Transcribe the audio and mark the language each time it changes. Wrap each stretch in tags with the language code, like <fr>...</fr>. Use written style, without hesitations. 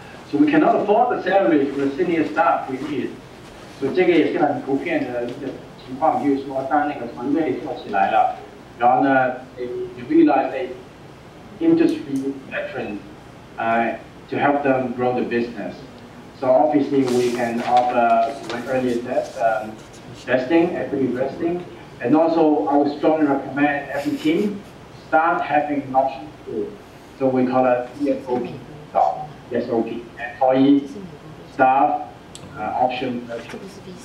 <en>So we cannot afford the salary for the senior staff we need.</en> <zh>So 这个也是很普遍的一个情况，就是说当那个团队做起来了，然后呢</zh> <en>you realize that industry veterans to help them grow the business. So obviously we can offer, like earlier said, vesting, equity vesting, and also I would strongly recommend every team start having an option pool. So we call it ESOP, ESOP, employee, staff, option purchase.</en>